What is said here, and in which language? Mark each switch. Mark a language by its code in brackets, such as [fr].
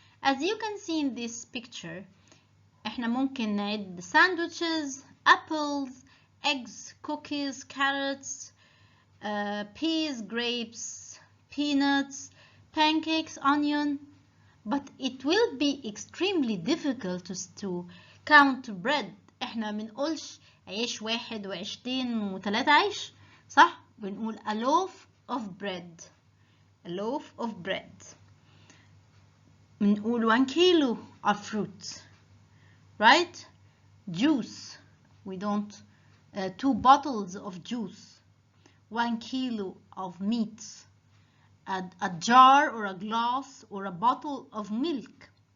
[en] As you can see in this picture [ar] احنا ممكن نعد [en] sandwiches, apples, eggs, cookies, carrots, peas, grapes, peanuts, pancakes, onion. But it will be extremely difficult to count bread. [ar] احنا منقولش عيش واحد وعيشتين وثلاثة عيش، صح؟ بنقول [en] a loaf of bread. A loaf of bread. [ar] بنقول [en] 1 kilo of fruit. Right? Juice. We don't 2 bottles of juice. 1 kilo of meat. A jar or a glass or a bottle of milk.